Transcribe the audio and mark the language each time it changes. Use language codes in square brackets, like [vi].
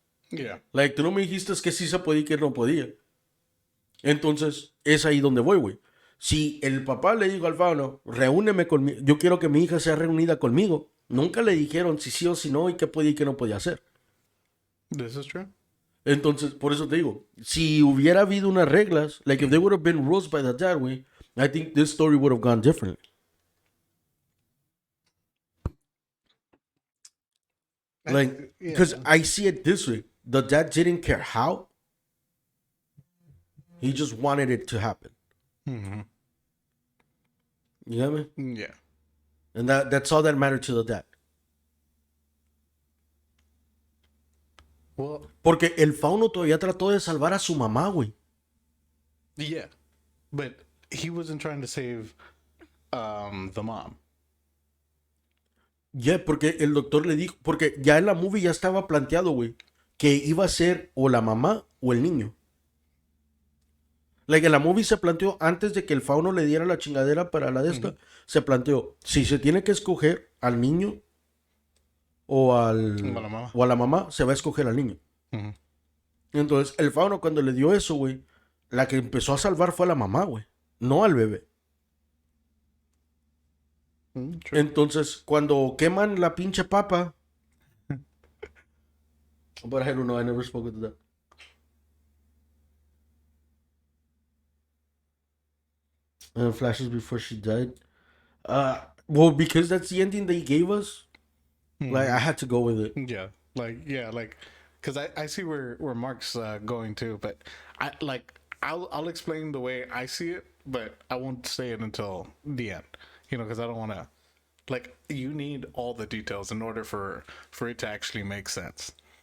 [en] Yeah. [es] Like, tú no me dijiste que sí se podía y que no podía. Entonces, es ahí donde voy, güey. Si el papá le dijo al fauno, reúneme conmigo, yo quiero que mi hija sea reunida conmigo. Nunca le dijeron si sí o si no y qué podía y qué no podía hacer. [en] This is true. [es] Entonces, por eso te digo, si hubiera habido unas reglas, [en] like if there would have been rules by the dad, güey, I think this story would have gone differently. Like, because I see it this way. The dad didn't care how. He just wanted it to happen. You get me? Yeah. And that's all that mattered to the dad. Well, [es] Porque el fauno todavía trató de salvar a su mamá, güey. [en] yeah. But he wasn't trying to save the mom. [es] Yeah, porque el doctor le dijo, porque ya en la movie ya estaba planteado, güey, que iba a ser o la mamá o el niño. Like, en la movie se planteó, antes de que el fauno le diera la chingadera para la de esta, se planteó, si se tiene que escoger al niño Como la mamá. o a la mamá, se va a escoger al niño. Ujú. Entonces, el fauno cuando le dio eso, güey, la que empezó a salvar fue a la mamá, güey, no al bebé. [en] True. [es] Entonces, cuando queman la pinche papa... [en] But I don't know, I never spoke with that. Flashes before she died. Well, because that's the ending they gave us, like, I had to go with it. Yeah, like, because I see where Mark's going to, but I'll explain the way I see it, but I won't say it until the end, because I don't want to, like, you need all the details in order for it to actually make sense.